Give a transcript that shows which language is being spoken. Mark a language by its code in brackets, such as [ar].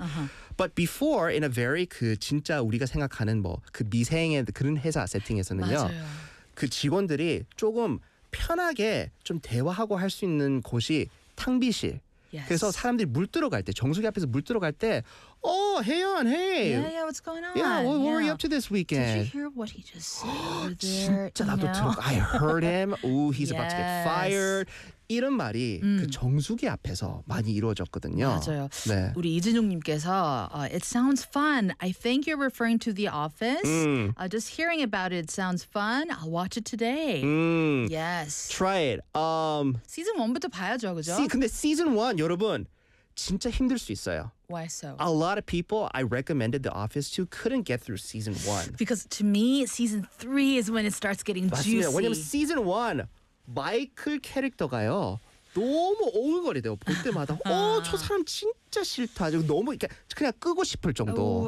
[en] Uh-huh. But before, in a very [ko] 그 진짜 우리가 생각하는 뭐 그 미생의 그런 회사 세팅에서는요, 그 직원들이 조금 편하게 좀 대화하고 할 수 있는 곳이 탕비실. [en] Yes. [ko] 그래서 사람들이 물 들어갈 때, 정수기 앞에서 물 들어갈 때, [en] Oh, Haeyeon, hey! Yeah, yeah, what's going on? Yeah, what were you up to this weekend? Did you hear what he just said over there? [ko] 진짜 나도 들었고, [en] I heard him. Ooh, he's about to get fired. [ko] 이런 말이 그 정수기 앞에서 많이 이루어졌거든요. 맞아요. 네. 우리 이진용님께서 [en] It sounds fun. I think you're referring to the office. Just hearing about it sounds fun. I'll watch it today. Yes. Try it. [ko] Season 1부터 봐야죠, 그죠? 근데 Season 1, 여러분, 진짜 힘들 수 있어요. [en] Why so? A lot of people I recommended The Office to couldn't get through Season 1. Because to me, Season 3 is when it starts getting [ko] 맞습니다. 왜냐면 Season 1 마이클 캐릭터가요 너무 어울거리대요 볼 때마다 어 저 사람 진짜 싫다 너무 그냥 끄고 싶을 정도